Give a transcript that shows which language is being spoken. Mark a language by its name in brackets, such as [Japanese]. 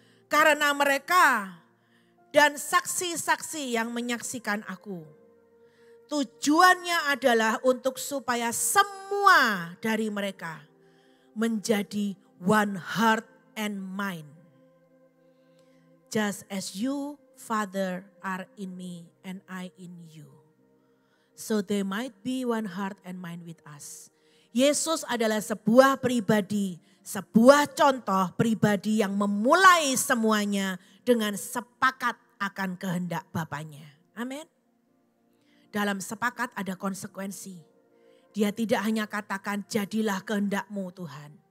[Indonesian] Karena mereka dan saksi-saksi yang menyaksikan aku. Tujuannya adalah untuk supaya semua dari mereka menjadi [English] one heart and mind. Just as you, Father, are in me and I in you. So they might be one heart and mind with us. [Indonesian] Yesus adalah sebuah pribadi, sebuah contoh pribadi yang memulai semuanya dengan sepakat akan kehendak Bapanya. Amin. Dalam sepakat ada konsekuensi. Dia tidak hanya katakan jadilah kehendak-Mu Tuhan.